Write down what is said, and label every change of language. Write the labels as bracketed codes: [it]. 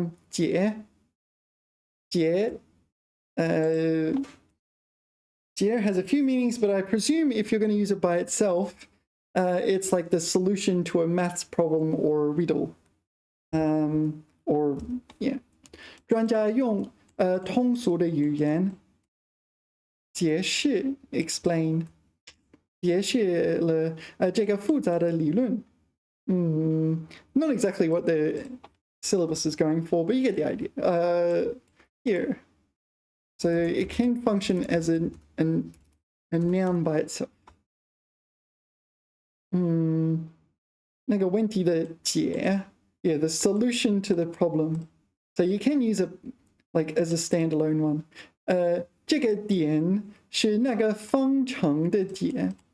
[en] 解 解 解 has a few meanings, but I presume if you're going to use it by itself, it's like the solution to a maths problem or a riddle. Or, yeah. [zh] 专家用通俗的语言解释 explain 解释了这个复杂的理论。 [en] Not exactly what the syllabus is going for, but you get the idea. Here. So it can function as a noun by itself. [zh] 那个问题的解 [en] yeah, the solution to the problem. So you can use it like as a standalone one. [zh] 这个点是那个方程的解。